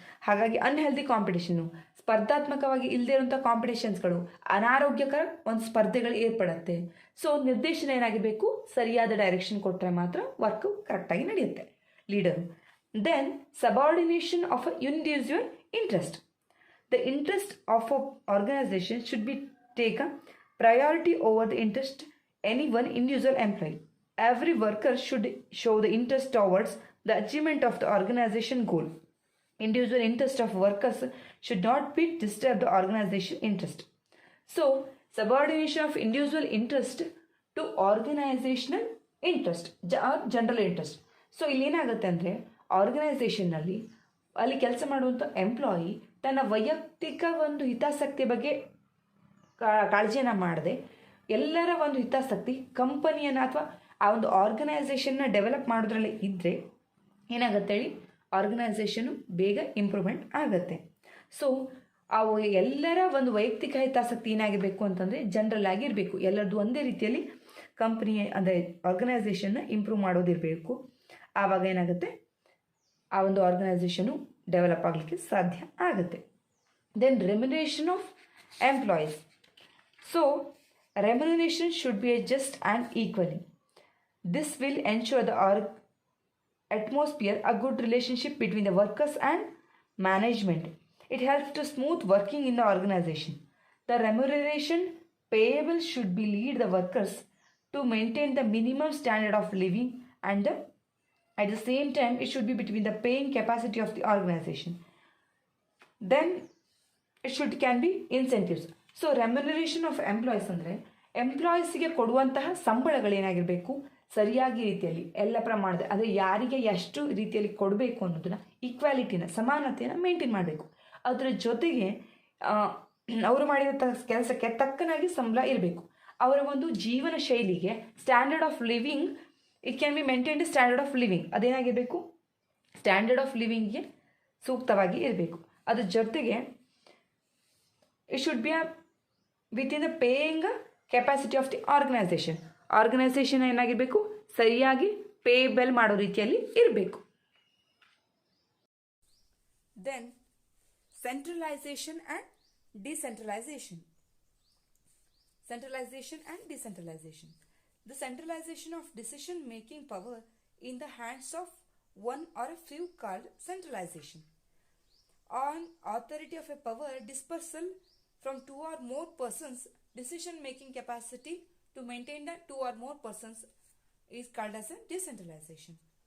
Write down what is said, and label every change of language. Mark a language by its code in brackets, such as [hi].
[kn] ಹಾಗಾಗಿ unhealthy competition, ಸ್ಪರ್ಧಾತ್ಮಕವಾಗಿ ಇಲ್ಲದೇ ಇರುವಂಥ ಕಾಂಪಿಟೇಷನ್ಸ್ಗಳು, ಅನಾರೋಗ್ಯಕರ ಒಂದು ಸ್ಪರ್ಧೆಗಳು ಏರ್ಪಡುತ್ತೆ. ಸೊ ನಿರ್ದೇಶನ ಏನಾಗಿರಬೇಕು, ಸರಿಯಾದ ಡೈರೆಕ್ಷನ್ ಕೊಟ್ಟರೆ ಮಾತ್ರ ವರ್ಕು ಕರೆಕ್ಟಾಗಿ ನಡೆಯುತ್ತೆ leader. [en] Then subordination of a individual interest. The interest of an organization should be taken priority over the interest any one individual employee. Every worker should show the interest towards the achievement of the organization goal. Individual interest of workers should not be disturb the organization interest. So subordination of individual interest to organizational interest or general interest. [kn] So ಇಲ್ಲೇನಾಗುತ್ತೆ ಅಂದರೆ ಆರ್ಗನೈಸೇಷನ್ನಲ್ಲಿ ಅಲ್ಲಿ ಕೆಲಸ ಮಾಡುವಂಥ employee ತನ್ನ ವೈಯಕ್ತಿಕ ಒಂದು ಹಿತಾಸಕ್ತಿ ಬಗ್ಗೆ ಕಾಳಜಿಯನ್ನು ಮಾಡದೆ ಎಲ್ಲರ ಒಂದು ಹಿತಾಸಕ್ತಿ ಕಂಪನಿಯನ್ನು ಅಥವಾ ಆ ಒಂದು ಆರ್ಗನೈಸೇಷನ್ನ ಡೆವಲಪ್ ಮಾಡೋದ್ರಲ್ಲಿ ಇದ್ದರೆ ಏನಾಗುತ್ತೆ ಹೇಳಿ, ಆರ್ಗನೈಸೇಷನು ಬೇಗ ಇಂಪ್ರೂವ್ಮೆಂಟ್ ಆಗುತ್ತೆ. ಸೊ ಅವು ಎಲ್ಲರ ಒಂದು ವೈಯಕ್ತಿಕ ಹಿತಾಸಕ್ತಿ ಏನಾಗಿರಬೇಕು ಅಂತಂದರೆ ಜನರಲ್ ಆಗಿರಬೇಕು, ಎಲ್ಲರದ್ದು ಒಂದೇ ರೀತಿಯಲ್ಲಿ ಕಂಪ್ನಿ ಅಂದರೆ ಆರ್ಗನೈಸೇಷನ್ನ ಇಂಪ್ರೂವ್ ಮಾಡೋದಿರಬೇಕು. ಆವಾಗ ಏನಾಗುತ್ತೆ, ಆ ಒಂದು ಆರ್ಗನೈಸೇಷನು ಡೆವಲಪ್ ಆಗಲಿಕ್ಕೆ ಸಾಧ್ಯ ಆಗುತ್ತೆ. [en] Then remuneration of employees. So remuneration should be just and equally. This will ensure the atmosphere, a good relationship between the workers and management. It helps to smooth working in the organization. The remuneration payable should be lead the workers to maintain the minimum standard of living and at the same time it should be between the paying capacity of the organization. Then it should can be incentives. So remuneration of employees [kn] ಅಂದರೆ ಎಂಪ್ಲಾಯೀಸ್ಗೆ ಕೊಡುವಂತಹ ಸಂಬಳಗಳೇನಾಗಿರಬೇಕು, ಸರಿಯಾಗಿ ರೀತಿಯಲ್ಲಿ ಎಲ್ಲ ಪ್ರಮಾಣದ, ಅಂದರೆ ಯಾರಿಗೆ ಎಷ್ಟು ರೀತಿಯಲ್ಲಿ ಕೊಡಬೇಕು ಅನ್ನೋದನ್ನು, ಈಕ್ವಾಲಿಟಿನ, ಸಮಾನತೆಯನ್ನು ಮೇಂಟೈನ್ ಮಾಡಬೇಕು. ಅದರ ಜೊತೆಗೆ ಅವರು ಮಾಡಿದಂಥ ಕೆಲಸಕ್ಕೆ ತಕ್ಕನಾಗಿ ಸಂಬಳ ಇರಬೇಕು. ಅವರ ಒಂದು ಜೀವನ ಶೈಲಿಗೆ standard of living, [en] it can be maintained standard of living, [kn] ಅದೇನಾಗಿರಬೇಕು, standard of ಲಿವಿಂಗ್ಗೆ ಸೂಕ್ತವಾಗಿ ಇರಬೇಕು. ಅದ್ರ ಜೊತೆಗೆ [en] it should be within the paying capacity of the organisation [kn] ಏನಾಗಿರಬೇಕು, ಸರಿಯಾಗಿ ಪೇಬಲ್ ಮಾಡೋ ರೀತಿಯಲ್ಲಿ ಇರಬೇಕು. [en] Then centralisation and decentralisation. centralization and decentralization. The centralization of decision-making power in the hands of one or a few called centralization. On authority of a power dispersal from two or more persons, decision-making capacity to maintain the two or more persons is called as a decentralization.